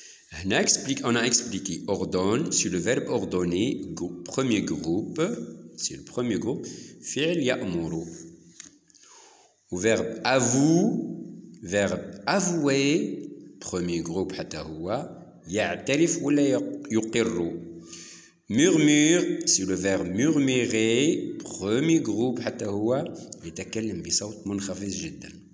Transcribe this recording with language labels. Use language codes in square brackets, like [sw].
[fr] هنا on a expliqué ordonne sur le verbe ordonner, premier groupe, c'est le premier groupe. [ar] فعل يأمر. و [fr] verbe avouer, premier groupe [ar] حتى هو يعترف ولا يقر. [fr] murmure, c'est le verbe murmurer, premier groupe [ar] حتى هو يتكلم بصوت منخفض جدا.